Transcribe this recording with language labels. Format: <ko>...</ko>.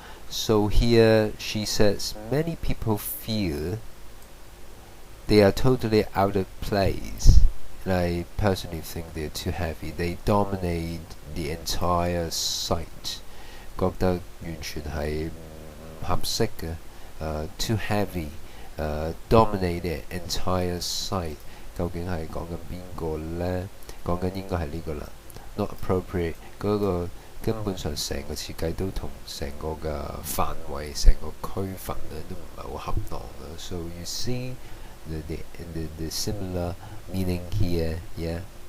<en>So here she says many people feel they are totally out of place, and I personally think they're too heavy. They dominate the entire site，</en> <yue>覺得完全係唔合適嘅。</yue> <en>Too heavy， dominate the entire site，</en> <yue>究竟係講緊邊個呢？講緊應該係呢個啦。 Not appropriate， 嗰個根本上成個設計都同成個嘅範圍、成個區分咧都唔係好恰當嘅。</yue> <en>So you see the similar meaning here, yeah.</en>